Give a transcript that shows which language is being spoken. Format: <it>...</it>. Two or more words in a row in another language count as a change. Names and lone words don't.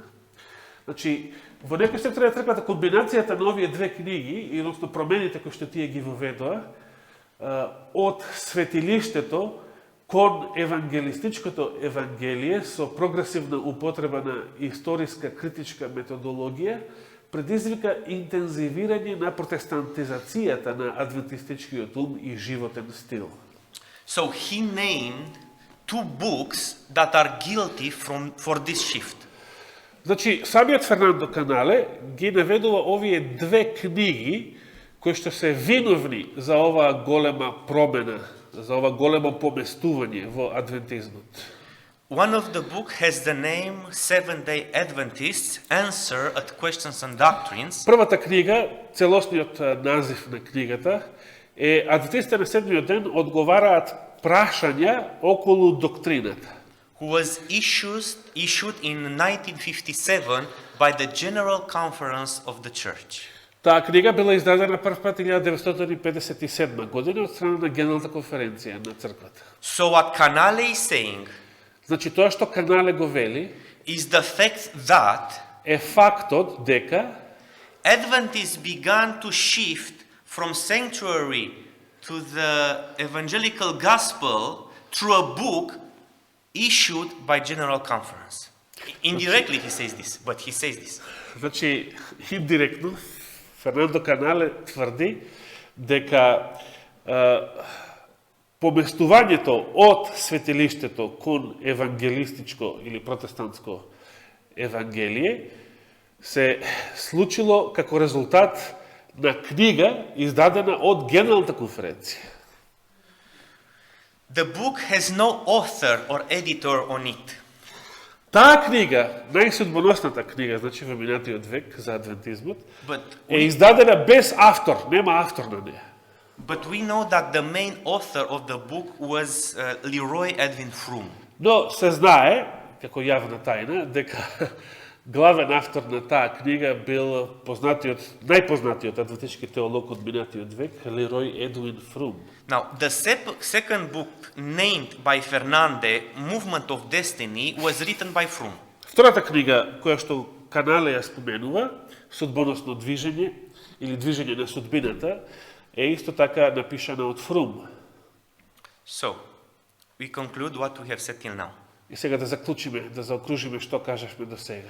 <mk>Значи, во некој сектор на црквата комбинацијата на овие две книги, и односно промените кои што тие ги воведоа, од светилиштето кон евангелистичкото евангелие со прогресивна употреба на историска критичка методологија, предизвика интензивирање на протестантизацијата на адвентистичкиот ум и животен стил.</mk> <en>So he named two books that are guilty for this shift.</en> <mk>Значи, самиот Фернандо Канале ги наведува овие две книги кои што се виновни за оваа голема промена, за ова големо поместување во адвентизмот.</mk> <en>One of the book has the name Seventh-day Adventists Answer at Questions and Doctrines.</en> <mk>Првата книга, целосниот назив на книгата, е Адвентистите на седмиот ден одговараат прашања околу доктрината.</mk> <en>Who was issued in 1957 by the General Conference of the Church.</en> <mk>Таа книга била издадена прв пат 1957 година од страна на Генералната конференција на црквата.</mk> <en>So what Canale is saying,</en> <mk>Значи, тоа што Канале го вели</mk> <en>is the fact that</en> <mk>е фактот дека</mk> <en>Adventists began to shift from sanctuary to the evangelical gospel through a book issued by General Conference. Indirectly he says this, but he says this.</en> <mk>Значи, индиректно, Фернандо Канале тврди дека поместувањето од светилиштето кон евангелистичко или протестантско евангелие се случило како резултат на книга издадена од Генералната конференција.</mk> <en>The book has no author or editor on it.</en> <mk>Таа книга, најсудбоносната книга, значи во минатиот век за адвентизмот,</mk> <en>But</en> <mk>е издадена без автор, нема автор на неја.</mk> <en>But we know that the main author of the book was Leroy Edwin Froome.</en> <mk>Но се знае, како јавна тајна, дека главен автор на таа книга бил најпознатиот адвентички теолог од минатиот век, Лерој Едвин Фрум.</mk> <en>Now, the second book named by Fernande, Movement of Destiny, was written by Froome.</en> <mk>Втората книга, која што Канале ја споменува, Судбоносно движење или Движење на судбината, е исто така напишана од Фрум.</mk> <en>So, we conclude what we have said till now.</en> <mk>И сега да заклучиме, да заокружиме што кажавме до сега.</mk>